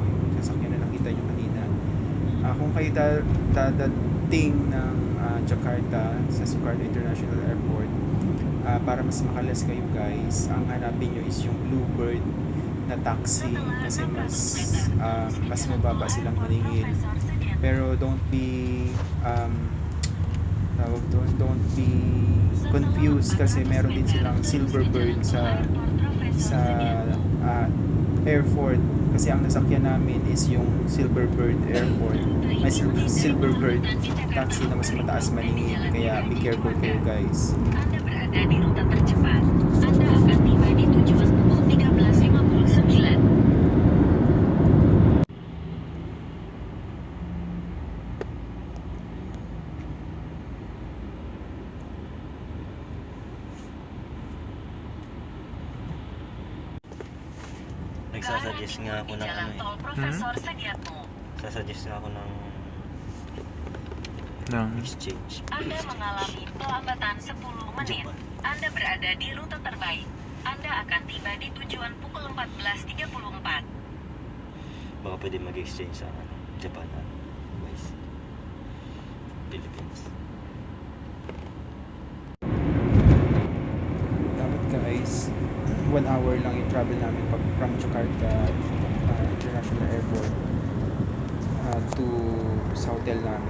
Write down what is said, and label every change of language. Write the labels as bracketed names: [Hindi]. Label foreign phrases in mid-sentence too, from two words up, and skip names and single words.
[Filipino] Yung sasakyan na nakita nyo kanina. Kung kayo dadating ng Jakarta sa Soekarno International Airport, para mas makalas kayo guys, ang hanapin nyo is yung Bluebird na taxi kasi mas mababa silang maningil. Pero [English] don't be don't be confused [Filipino] kasi meron din silang Silverbird sa airport kasi ang nasakyan namin is yung Silverbird Airport. May Silverbird taxi na mas mataas maningil, kaya [English] be careful [Filipino] kayo guys. [Indonesian] Anda berada di rute tercepat. Anda akan tiba di tujuan pukul 13.59. [Filipino] Nagsasuggest nga ako ng ano eh. Profesor Sediatmo. Sasuggest nga ako ng exchange. [Indonesian] Anda mengalami pelambatan 10 menit. Japan. Anda berada di rute terbaik. Anda akan tiba di tujuan pukul 14.34. [Filipino] Baka pwede mag-exchange sa Japan at Philippines. Dapat guys, 1 hour lang yung travel namin from Jakarta International Airport to sa hotel namin.